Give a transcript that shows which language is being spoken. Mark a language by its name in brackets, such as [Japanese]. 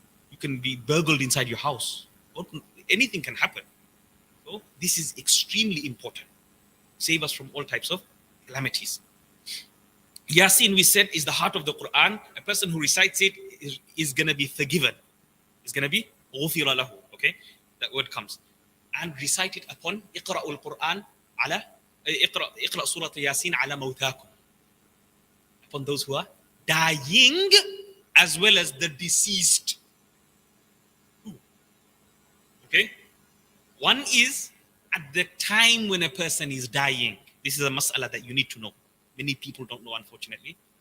[English] You can be burgled inside your house. Anything can happen. So this is extremely important. Save us from all types of calamities. Yasin, we said, is the heart of the Quran. A person who recites it is going to be forgiven. Is going to be [Arabic] غُفِرَ لَهُ. [English] Okay, that word comes. And recite it upon [Arabic] اقرأوا القرآن على اقرأ سورة ياسين على موتاكم. [English] Upon those who are dying as well as the deceased. Okay? One is at the time when a person is dying. This is a mas'ala that you need to know. Many people don't know, unfortunately.